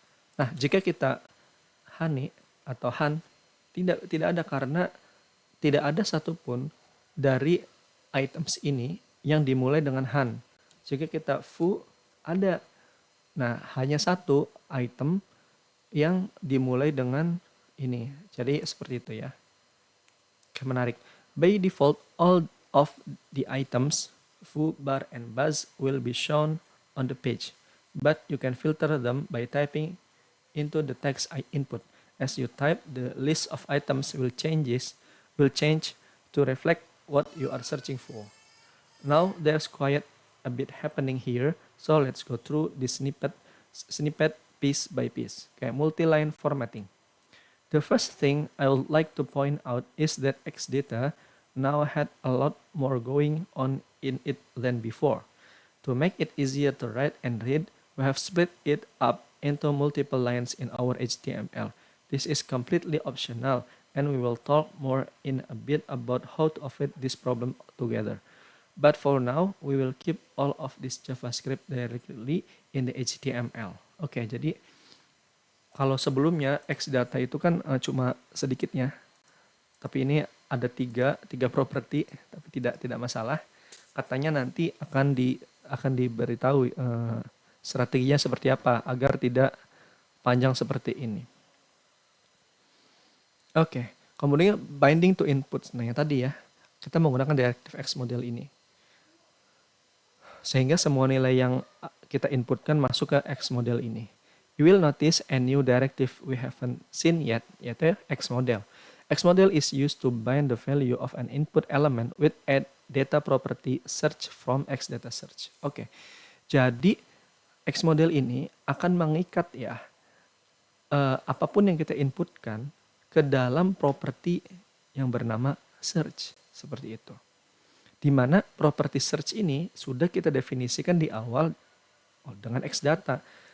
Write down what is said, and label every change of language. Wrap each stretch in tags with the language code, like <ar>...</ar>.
<id>Nah, jika kita honey atau han, tidak ada, karena tidak ada satupun dari items ini yang dimulai dengan han. Jika kita foo, ada. Nah, hanya satu item yang dimulai dengan ini. Jadi seperti itu ya. Oke, menarik.</id> <en>By default, all of the items foo, bar, and buzz will be shown on the page, but you can filter them by typing into the text input. As you type, the list of items will change to reflect what you are searching for. Now there's quite a bit happening here, so let's go through this snippet piece by piece. Okay, multi-line formatting. The first thing I would like to point out is that Xdata now had a lot more going on in it than before. To make it easier to write and read, we have split it up into multiple lines in our HTML. This is completely optional, and we will talk more in a bit about how to avoid this problem together. But for now, we will keep all of this JavaScript directly in the HTML.</en> <id>Oke, jadi kalau sebelumnya Xdata itu kan cuma sedikitnya, tapi ini ada tiga properti, tapi tidak masalah. Katanya nanti akan diberitahu strateginya seperti apa agar tidak panjang seperti ini. Oke, kemudian</id> <en>binding to inputs.</en> <id>Nah, yang tadi ya, kita menggunakan DirectX model ini. Sehingga semua nilai yang kita inputkan masuk ke X model ini.</id> <en>You will notice a new directive we haven't seen yet,</en> <id>yaitu</id> <en>X model. X model is used to bind the value of an input element with a data property search from Xdata search.</en> <id>Oke, jadi X model ini akan mengikat ya apapun yang kita inputkan ke dalam properti yang bernama search, seperti itu. Di mana properti search ini sudah kita definisikan di awal dengan Xdata.</id>